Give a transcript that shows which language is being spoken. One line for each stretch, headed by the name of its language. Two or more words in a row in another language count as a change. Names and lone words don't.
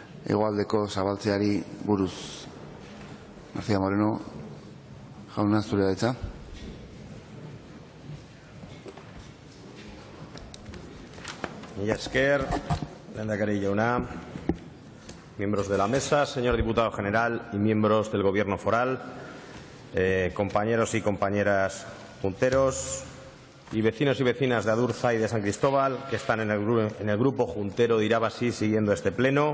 Basque: hegoaldeko zabaltzeari buruz. García Moreno, jauna, zurea da hitza. Mila esker, lehendakari jauna,
Spanish: miembros de la mesa, señor diputado general y miembros del Gobierno foral, compañeros y compañeras junteros y vecinos y vecinas de Adurza y de San Cristóbal que están en el grupo juntero de Irabasí siguiendo este pleno.